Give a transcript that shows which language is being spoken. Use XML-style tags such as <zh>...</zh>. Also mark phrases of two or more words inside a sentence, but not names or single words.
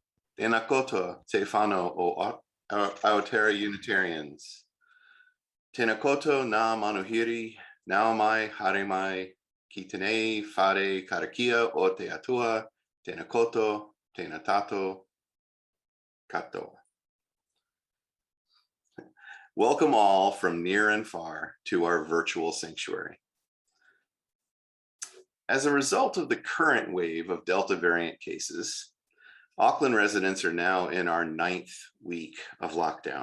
<mi>Tēnā koutou te whānau o Aotearoa Unitarians. Tēnā koutou nā manuhiri, nau mai, haere mai, ki tenei whare karakia o te atua, tēnā koutou, tēnā tātou, katoa.</mi> <en>Welcome all from near and far to our virtual sanctuary. As a result of the current wave of Delta variant cases, Auckland residents are now in our 9th week of lockdown.</en>